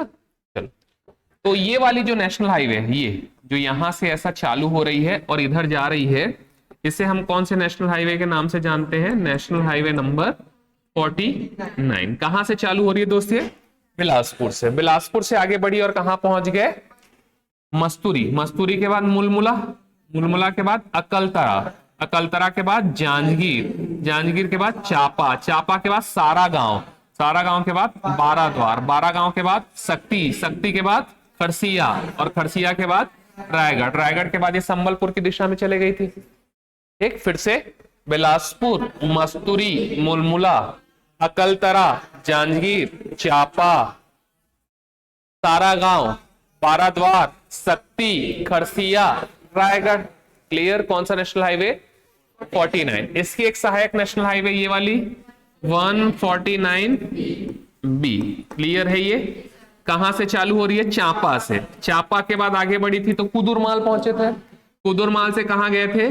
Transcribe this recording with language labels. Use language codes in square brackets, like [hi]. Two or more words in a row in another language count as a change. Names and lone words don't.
[hi] चलो, तो ये वाली जो [en] national highway [hi] है, ये जो यहां से ऐसा चालू हो रही है और इधर जा रही है, इसे हम कौन से नेशनल हाईवे के नाम से जानते हैं? [en] National Highway number 49. [hi] कहां से चालू हो रही है दोस्त? ये बिलासपुर से। बिलासपुर से आगे बढ़ी और कहां पहुंच गए? मस्तूरी। मस्तूरी के बाद मुलमुला, मुलमुला के बाद अकलतरा, अकलतरा के बाद जांजगीर, जांजगीर के बाद चापा, चापा के बाद सारा गांव, सारा गांव के बाद बाराद्वार, बारा गांव के बाद सक्ती, सक्ती के बाद खरसिया, और खरसिया के बाद रायगढ़, रायगढ़ के बाद ये संबलपुर की दिशा में चले गई थी। एक फिर से बिलासपुर, मस्तूरी, मुलमुला, अकलतरा, जांजगीर, चापा, सारा गांव, बाराद्वार, सक्ती, खरसिया, रायगढ़। क्लियर? कौन सा [en] national highway? [hi] 49। इसकी एक सहायक [en] national highway [hi] ये वाली 149B। क्लियर है? ये कहां से चालू हो रही है? चांपा से। चांपा के बाद आगे बढ़ी थी तो कुदुरमाल पहुंचे थे। कुदुरमाल से कहां गए थे?